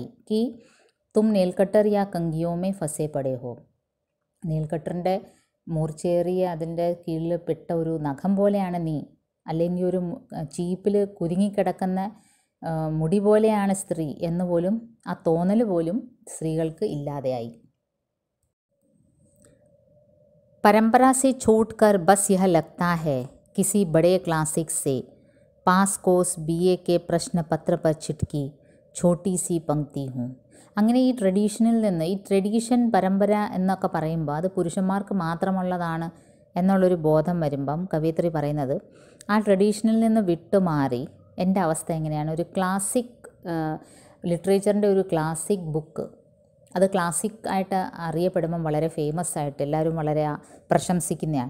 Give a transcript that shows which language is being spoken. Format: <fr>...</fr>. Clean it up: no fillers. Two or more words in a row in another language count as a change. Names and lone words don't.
<hi>कि तुम नेलकटर या कंघियों में फंसे पड़े हो,</hi> <ml>നെയിൽക്കട്ടറിൻ്റെ മൂർച്ചേറിയ അതിൻ്റെ കീഴിൽ പെട്ട ഒരു നഖം പോലെയാണ് നീ, അല്ലെങ്കിൽ ഒരു ചീപ്പിൽ കുരുങ്ങിക്കിടക്കുന്ന മുടി പോലെയാണ് സ്ത്രീ എന്ന് പോലും ആ തോന്നൽ പോലും സ്ത്രീകൾക്ക് ഇല്ലാതെയായി.</ml> <hi>परंपरा से छूटकर बस यह लगता है किसी बड़े क्लासिक से</hi> <en>pass course</en> <hi>BA के प्रश्न पत्र पर छिटकी छोटी सी पंक्ति हूँ.</hi> <ml>അങ്ങനെ ഈ ട്രഡീഷനിൽ നിന്ന്, ഈ ട്രഡീഷൻ പരമ്പര എന്നൊക്കെ പറയുമ്പോൾ അത് പുരുഷന്മാർക്ക് മാത്രമുള്ളതാണ് എന്നുള്ളൊരു ബോധം വരുമ്പം കവയിത്രി പറയുന്നത്, ആ ട്രഡീഷനിൽ നിന്ന് വിട്ടുമാറി എൻ്റെ അവസ്ഥ എങ്ങനെയാണ്, ഒരു ക്ലാസിക് ലിറ്ററേച്ചറിൻ്റെ ഒരു</ml> <en>classic book,</en> <ml>അത് ക്ലാസിക് ആയിട്ട് അറിയപ്പെടുമ്പം വളരെ ഫേമസ് ആയിട്ട് എല്ലാവരും വളരെ പ്രശംസിക്കുന്നതാണ്.</ml>